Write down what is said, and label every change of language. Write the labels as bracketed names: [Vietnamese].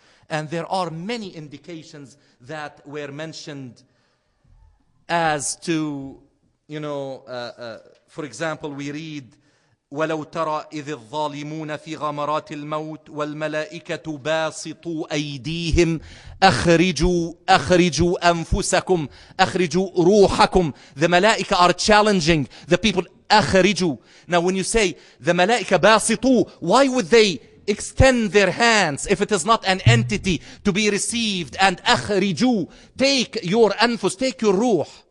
[English] And there are many indications that were mentioned as to, for example, we read [Arabic] ولو ترى إذ الظالمون في غمرات الموت والملائكة باسطوا أيديهم أخرجوا أنفسكم أخرجوا روحكم. [English] The malaika are challenging the people. [Arabic] أخرجوا. [English] Now when you say the malaika [Arabic] باسطوا, [English] why would they extend their hands if it is not an entity to be received? And [Arabic] أخرجوا, [English] take your [Arabic] أنفس, [English] take your ruh.